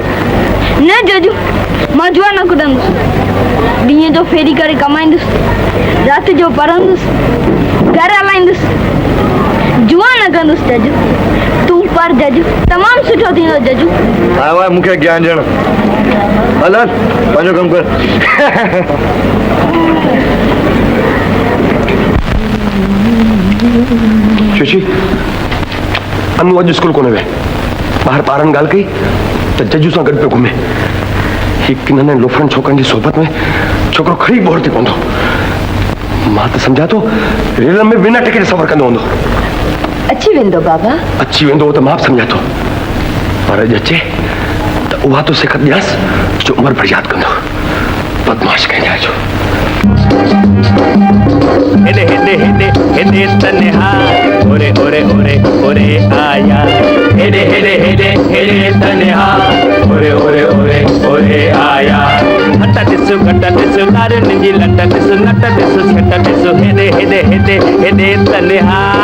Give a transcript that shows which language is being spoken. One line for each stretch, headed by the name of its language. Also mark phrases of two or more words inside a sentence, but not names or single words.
Sindhi: न जज्जू मां जुआ न कुटंदुसि ॾींहं जो फेरी करे कमाईंदुसि राति जो पढ़ंदुसि घर हलाईंदुसि जुआ न कंदुसि जज्जू तूं पर जज्जू तमामु सुठो थींदो जज्जू आयो आहे मूंखे ज्ञान ॾियणु हल पंहिंजो कमु कर शशि अनु अॼु स्कूल कोन वियो ॿाहिरि ॿारनि ॻाल्हि कई त जजू सां गॾु पियो घुमे हिकु नंढनि लोफड़नि छोकरनि जी सोबत में छोकिरो खड़ी बोर थी पवंदो मां त सम्झां थो रेल में बिना टिकट सफ़र कंदो हूंदो अची वेंदो बाबा अची वेंदो त मां बि सम्झां थो पर अॼु अचे त उहा तो सिखत ॾियांसि जो उमिरि भर यादि कंदो बदमाश कंहिं जाइ जो हेडे हेडे हेडे हेडे तन्हा ओरे ओरे ओरे ओरे आया हेडे हेडे हेडे हेडे तन्हा ओरे ओरे ओरे ओरे आया हटा दिसु घटा दिसु नारे निजी लटा दिसु नटा दिसु छटा दिसु हेडे हेडे हेडे हेडे तन्हा